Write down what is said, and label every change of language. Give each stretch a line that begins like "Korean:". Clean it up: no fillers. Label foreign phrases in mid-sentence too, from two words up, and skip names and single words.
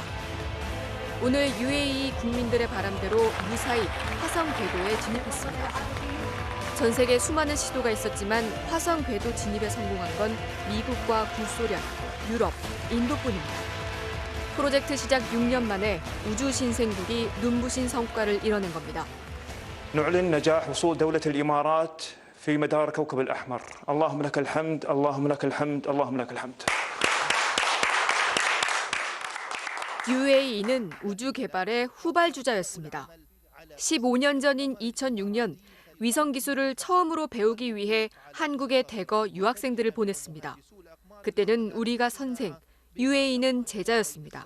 Korean: 오늘 UAE 국민들의 바람대로 무사히 화성 궤도에 진입했습니다. 전 세계 수많은 시도가 있었지만 화성 궤도 진입에 성공한 건 미국과 구소련, 유럽, 인도뿐입니다. 프로젝트 시작 6년 만에 우주 신생국이 눈부신 성과를 이뤄낸 겁니다.
Arabic: نعلن نجاح وصول دولة الإمارات في مدار كوكب الأحمر. اللهم لك الحمد، اللهم لك الحمد، اللهم لك الحمد.
Korean: UAE는 우주 개발의 후발주자였습니다. 15년 전인 2006년 위성 기술을 처음으로 배우기 위해 한국에 대거 유학생들을 보냈습니다. 그때는 우리가 선생, UAE는 제자였습니다.